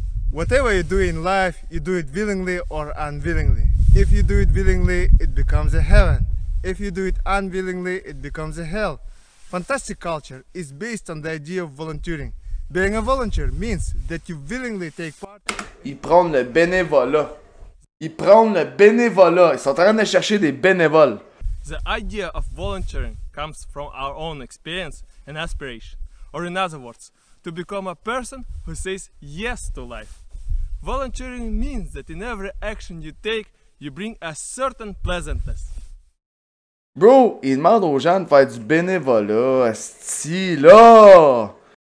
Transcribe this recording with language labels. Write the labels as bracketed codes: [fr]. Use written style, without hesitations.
[en] Whatever you do in life, you do it willingly or unwillingly. If you do it willingly, it becomes a heaven. If you do it unwillingly, it becomes a hell. Fantastic culture is based on the idea of volunteering. Being a volunteer means that you willingly take part. [fr] Ils prennent le bénévolat. Ils prennent le bénévolat. Ils sont en train de chercher des bénévoles. [en] The idea of volunteering comes from our own experience and aspiration, or in other words, to become a person who says yes to life. Volunteering means that in every action you take, you bring a certain pleasantness. [fr] Bro, ils demandent aux gens de faire du bénévolat, asti, là!